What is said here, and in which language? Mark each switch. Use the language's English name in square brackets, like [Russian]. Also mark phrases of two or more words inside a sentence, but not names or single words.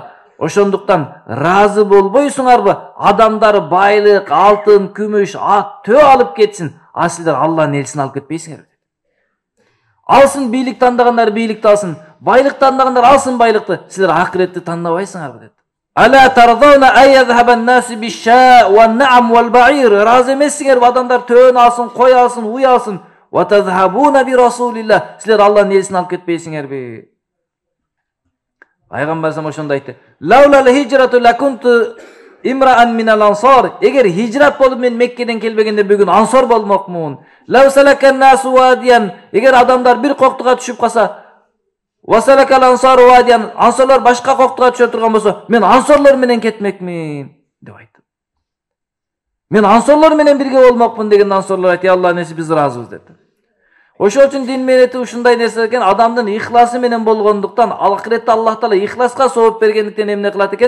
[Kyrgyz] Ошондуктан разы болбойсуңарбы? Адамдар байлык, алтын, күмүш, ат, төө алып кетсин, а силер Алланын элчисин алып кетпейсиңер. Алсын бийлик тандагандар бийликти алсын, байлык тандагандар алсын байлыкты, силер акыретти тандабайсыңарбы деди. [Arabic] ألا ترضون أن يذهب الناس بالشاء والنعم والبعير, [Kyrgyz] разы эмессиңерби адамдар төөнү алсын, кой алсын, уй алсын, [Arabic] وتذهبون برسول الله, [Kyrgyz] силер Алланын элчисин алып кетпейсиңерби? Пайгамбар сам ошондо айтты: [Arabic] لولا الهجرة لكنت امرأ من الأنصار, [Kyrgyz] эгер хижрат болуп мен Меккеден келбегенде бүгүн ансор болмокмун. [Arabic] لو سلك الناس واديا, [Kyrgyz] эгер адамдар бир коктуга түшүп калса, [Arabic] وسلكت الأنصار واديا, [Kyrgyz] ансорлор башка коктуга түшө турган болсо, мен ансорлор менен кетмекмин деп айтты. Мен ансорлор менен бирге болмокмун деген ансорлор айтты: Аллахын элчиси, биз ыраазыбыз деди. Ошол үчүн дин мээнети ушундай нерсе экен, адамдын ихласы менен болгондуктан, акыретте Аллах Таала ихласка сооп бергендиктен эмне кылат экен?